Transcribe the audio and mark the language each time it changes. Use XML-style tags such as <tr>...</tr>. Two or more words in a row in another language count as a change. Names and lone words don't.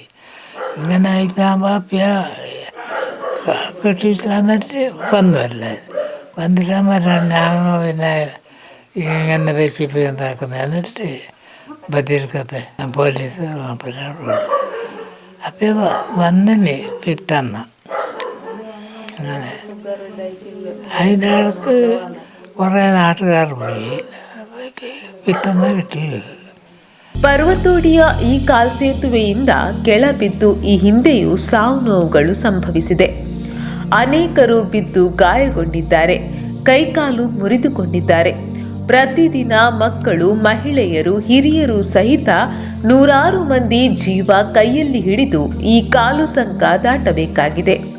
<ml>ഇങ്ങനെ ആയിട്ടാകുമ്പോൾ കെട്ടിയിട്ട് വന്നിട്ട് വന്നല്ലേ വന്നിട്ടാകുമ്പോൾ ഞാൻ പിന്നെ ഇങ്ങനെ റെസിപ്പി ഉണ്ടാക്കുന്നത് എന്നിട്ട് ബദിർക്കത്തെ പോലീസ് അപ്പോൾ വന്നിന് പിറ്റന്ന് അങ്ങനെ അതിൻ്റെ ഇടക്ക് കുറേ നാട്ടുകാർ പോയി പിറ്റന്ന് കിട്ടിയത്.</ml> <kn>ಪರ್ವತೋಡಿಯ ಈ ಕಾಲ್ಸೇತುವೆಯಿಂದ ಕೆಳಬಿದ್ದು ಈ ಹಿಂದೆಯೂ ಸಾವು ನೋವುಗಳು ಸಂಭವಿಸಿದೆ. ಅನೇಕರು ಬಿದ್ದು ಗಾಯಗೊಂಡಿದ್ದಾರೆ, ಕೈಕಾಲು ಮುರಿದುಕೊಂಡಿದ್ದಾರೆ. ಪ್ರತಿದಿನ ಮಕ್ಕಳು, ಮಹಿಳೆಯರು, ಹಿರಿಯರು ಸಹಿತ 100 ಮಂದಿ ಜೀವ ಕೈಯಲ್ಲಿ ಹಿಡಿದು ಈ ಕಾಲು ಸಂಕ ದಾಟಬೇಕಾಗಿದೆ.</kn>